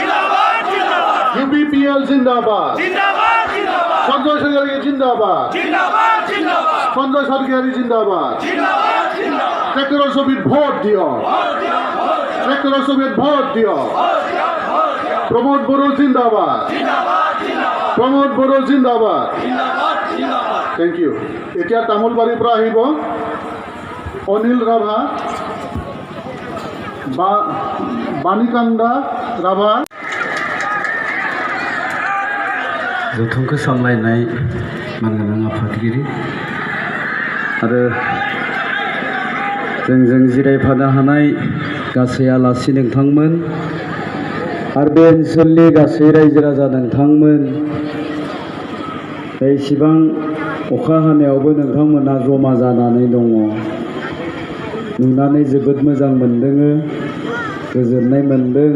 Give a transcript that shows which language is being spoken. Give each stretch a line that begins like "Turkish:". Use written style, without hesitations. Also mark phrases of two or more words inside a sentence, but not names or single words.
Assamese: UPPL জিন্দাবাদ, সঞ্জয় সরকারি জিন্দাবাদ, সঞ্জয় সরকারি জিন্দাবাদ, ট্রেক্টর ছবিত ভোট দিও, ট্রেক্টর ছবিত ভোট দিও, প্রমোদ বড়ো জিন্দাবাদ, প্রমোদ বড়ো জিন্দাবাদ।
English: Thank you.
Assamese: এতিয়া তামোলবাৰীৰ পৰা আহিব অনিল ৰাভা, বাণীকান্দা ৰাভা।
Bodo: जथुमखौ सामलायनाय मानगोनां आफादगिरि आरो जोंजों जिरायफानो हानाय गासै आलासि नोंथांमोन आरो बे ओनसोलनि गासै रायजो राजा नोंथांमोन, एसेबां अखा हानायावबो नोंथांमोना जमा जानानै दङ, नुनानै जोबोद मोजां मोनदों, गोजोननाय मोनदों।